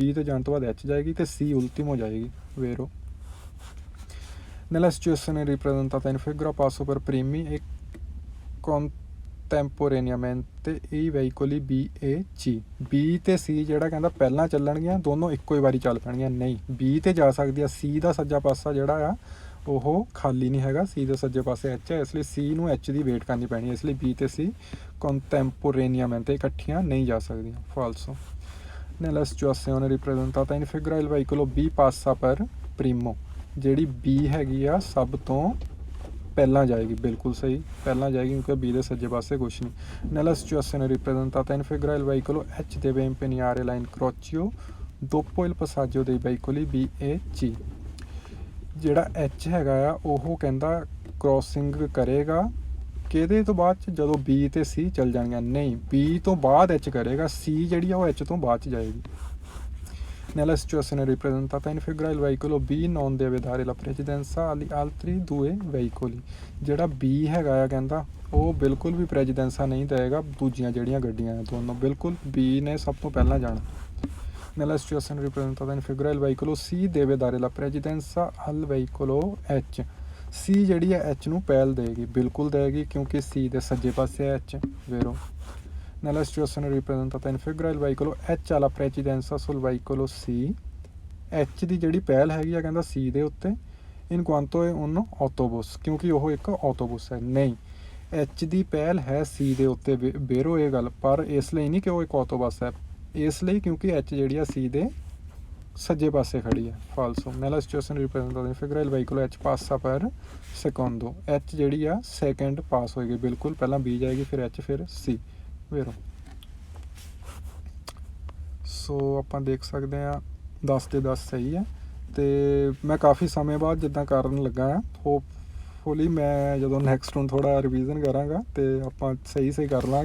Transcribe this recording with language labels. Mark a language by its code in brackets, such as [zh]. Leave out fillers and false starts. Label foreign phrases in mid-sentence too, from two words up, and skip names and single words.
[pa] B ਤੇ ਜਾਣ ਤੋਂ ਬਾਅਦ H ਜਾਏਗੀ ਤੇ C ਉਲਟੀਮੋ ਜਾਏਗੀ, ਵੇਰੋ। [it] nella situazione ripresentata in figura passo per primi e contemporaneamente i veicoli B e C। [pa] B ਤੇ C ਜਿਹੜਾ ਕਹਿੰਦਾ ਪਹਿਲਾਂ ਚੱਲਣਗੀਆਂ, ਦੋਨੋਂ ਇੱਕੋ ਹੀ ਵਾਰੀ ਚੱਲ ਪੈਣਗੀਆਂ, ਨਹੀਂ, B ਤੇ ਜਾ ਸਕਦੀ ਆ। C ਦਾ ਸੱਜਾ ਪਾਸਾ ਜਿਹੜਾ ਆ ਉਹ ਖਾਲੀ ਨਹੀਂ ਹੈਗਾ, C ਦੇ ਸੱਜੇ ਪਾਸੇ H ਹੈ, ਇਸ ਲਈ C ਨੂੰ H ਦੀ ਵੇਟ ਕਰਨੀ ਪੈਣੀ, ਇਸ ਲਈ B ਤੇ C contemporaneamente ਇਕੱਠੀਆਂ ਨਹੀਂ ਜਾ ਸਕਦੀਆਂ, ਫਾਲਸੋ। [it] nella situazione ripresentata in figura il veicolo B passa per primo। [pa] ਜਿਹੜੀ B ਹੈਗੀ ਆ ਸਭ ਤੋਂ ਪਹਿਲਾਂ ਜਾਏਗੀ, ਬਿਲਕੁਲ ਸਹੀ, ਪਹਿਲਾਂ ਜਾਏਗੀ ਕਿਉਂਕਿ B ਦੇ ਸੱਜੇ ਪਾਸੇ ਕੁਛ ਨਹੀਂ। [it] nella situazione ripresentata in figura il veicolo H deve impegnare l'incrocio dopo il passaggio dei veicoli B e C। [pa] ਜਿਹੜਾ H ਹੈਗਾ ਆ ਉਹ ਕਹਿੰਦਾ ਕ੍ਰੋਸਿੰਗ ਕਰੇਗਾ ਕਿਹਦੇ ਤੋਂ ਬਾਅਦ 'ਚ, ਜਦੋਂ B ਤੇ C ਚੱਲ ਜਾਣਗੀਆਂ, ਨਹੀਂ, B ਤੋਂ ਬਾਅਦ H ਕਰੇਗਾ, C ਜਿਹੜੀ ਆ ਉਹ H ਤੋਂ ਬਾਅਦ 'ਚ ਜਾਏਗੀ। [it] nella situazione ripresentata in figura il veicolo B non deve dare la precedenza agli altri due veicoli। [pa] ਜਿਹੜਾ B ਹੈਗਾ ਆ ਕਹਿੰਦਾ ਉਹ ਬਿਲਕੁਲ ਵੀ ਪ੍ਰੈਜੀਡੈਂਸਾ ਨਹੀਂ ਦੇਵੇਗਾ ਦੂਜੀਆਂ ਜਿਹੜੀਆਂ ਗੱਡੀਆਂ ਆ ਦੋਨੋਂ, ਬਿਲਕੁਲ B ਨੇ ਸਭ ਤੋਂ ਪਹਿਲਾਂ ਜਾਣਾ। [it] nella situazione ripresentata in figura il veicolo C deve dare la precedenza al veicolo H। [pa] C ਜਿਹੜੀ ਹੈ H ਨੂੰ ਪਹਿਲ ਦੇਗੀ, ਬਿਲਕੁਲ ਦੇਗੀ, ਕਿਉਂਕਿ C ਦੇ ਸੱਜੇ ਪਾਸੇ H, ਵੇਰੋ। [it] nella situazione ripresentata in figura il veicolo H ha la precedenza sul veicolo C। [pa] H ਦੀ ਜਿਹੜੀ ਪਹਿਲ ਹੈਗੀ ਆ ਕਹਿੰਦਾ C ਦੇ ਉੱਤੇ, [it] in quanto è un autobus, [pa] ਕਿਉਂਕਿ ਉਹ ਇੱਕ ਆਟੋਬੁਸ ਹੈ, ਨਹੀਂ, H ਦੀ ਪਹਿਲ ਹੈ C ਦੇ ਉੱਤੇ, ਵੇਰੋ ਇਹ ਗੱਲ, ਪਰ ਇਸ ਲਈ ਨਹੀਂ ਕਿ ਉਹ ਇੱਕ ਆਟੋਬਸ ਹੈ, ਇਸ ਲਈ ਕਿਉਂਕਿ H ਜਿਹੜੀ ਆ C ਦੇ ਸੱਜੇ ਪਾਸੇ ਖੜੀ ਹੈ, ਫਾਲਸੋ। [it] nella situazione ripresentata in figura il veicolo H passa per secondo। [pa] H ਜਿਹੜੀ ਆ ਸੈਕਿੰਡ ਪਾਸ ਹੋਏਗੀ, ਬਿਲਕੁਲ ਪਹਿਲਾਂ B ਜਾਏਗੀ, ਫਿਰ H, ਫਿਰ C, ਵੇਰੋ। ਸੋ ਆਪਾਂ ਦੇਖ ਸਕਦੇ ਹਾਂ 10 ਦੇ 10 ਸਹੀ ਹੈ, ਅਤੇ ਮੈਂ ਕਾਫੀ ਸਮੇਂ ਬਾਅਦ ਜਿੱਦਾਂ ਕਰਨ ਲੱਗਾ ਹਾਂ, ਹੋਪਫੁਲੀ ਮੈਂ ਜਦੋਂ ਨੈਕਸਟ ਨੂੰ ਥੋੜ੍ਹਾ ਰਿਵੀਜ਼ਨ ਕਰਾਂਗਾ ਅਤੇ ਆਪਾਂ ਸਹੀ ਕਰ ਲਾਂਗੇ।